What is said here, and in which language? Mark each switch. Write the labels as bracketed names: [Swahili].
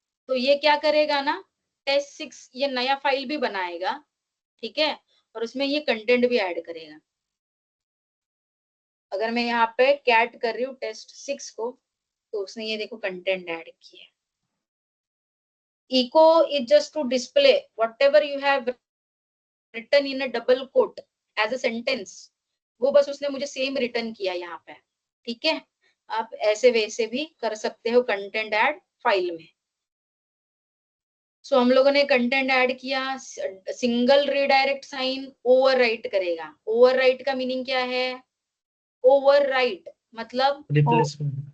[Hindi] तो ये क्या करेगा ना, test6 ये नया फाइल भी बनाएगा, ठीक है, और उसमें ये कंटेंट भी ऐड करेगा। अगर मैं यहाँ पे कैट कर रही हूँ test6 को, तो उसने ये देखो कंटेंट ऐड किया। [English] echo is just to display whatever you have written in a double quote as a sentence, [Hindi] वो बस उसने मुझे सेम रिटर्न किया यहाँ पे, ठीक है। आप ऐसे वैसे भी कर सकते हो कंटेंट ऐड फाइल में। सो हम लोगों ने कंटेंट ऐड किया, सिंगल रिडायरेक्ट साइन ओवरराइट करेगा। ओवरराइट का मीनिंग क्या है, ओवरराइट मतलब रिप्लेसमेंट